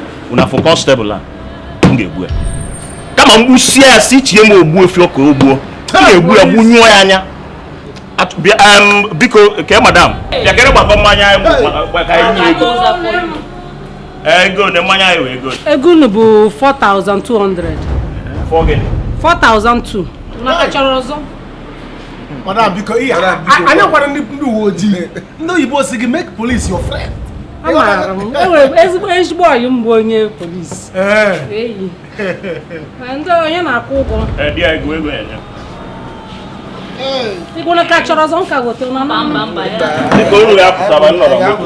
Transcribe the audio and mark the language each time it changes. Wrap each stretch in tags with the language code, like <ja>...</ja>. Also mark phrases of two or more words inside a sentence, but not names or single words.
<ig>Unu afụ constable a, m ga-egbu ya. Kama m gbusie ya, si chie m ogbu efi ọka o gbuo. M ga-egbu ya, gbunyụọ ya anya. Atụ-, bịa, em, biko, kee madam. Bịa, kere gbakọ mmanya anyị, gba-, gba-, ka anyị nye ego. Eh, ego one, mmanya anyị wee ego one. Ego unu bụ</ig> <en>four thousand two hundred. Four gịnị? Four thousand two.</en> <ig>Unu aka chọrọ ọzọ? Madam, biko, ihe a, a-, anyị akwara ndị, ndị uwe ojii. Ndị oyibo si gị,</ig> <en>"Make police your friend."</en> <ig>Amaara m. E nwere ezigbo, ezigbo ọyị m bụ onye police. Eh. Eyi. Ma ndị onye na-akwụ ụgwọ? Eh, di ya, ego, ego ya, ya. Ego unu ka chọrọ ọzọ, m ka gote, unu anụ? Mba, mba, mba, ya. Biko, unu ya pụtaba, m nọrọ m.</ig>